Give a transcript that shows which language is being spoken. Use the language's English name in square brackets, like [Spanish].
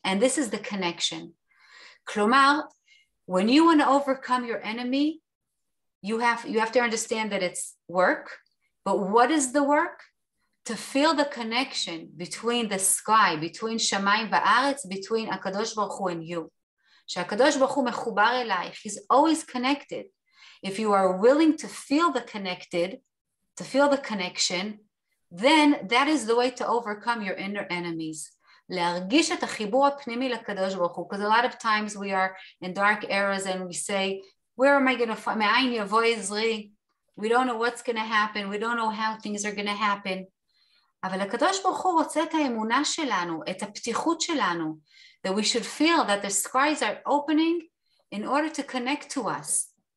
[English] And this is the connection. כלומר, when you want to overcome your enemy, you have to understand that it's work, but what is the work? To feel the connection between the sky, between [Hebrew] שמיים וארץ, [English] between הקדוש ברוך הוא and you. [Hebrew] שהקדוש ברוך הוא מחובר אלייך, [English] he's always connected. If you are willing to feel the connection, then that is the way to overcome your inner enemies. [Hebrew] להרגיש את החיבור הפנימי לקדוש ברוך הוא. [English] Because a lot of times we are in dark eras and we say, where am I going to find? [Hebrew] מאין יבוא עזרי? [English] We don't know what's going to happen. We don't know how things are going to happen. [Hebrew] אבל הקדוש ברוך הוא רוצה את האמונה שלנו, את הפתיחות שלנו, [English] that we should feel that the skies are opening in order to connect to us.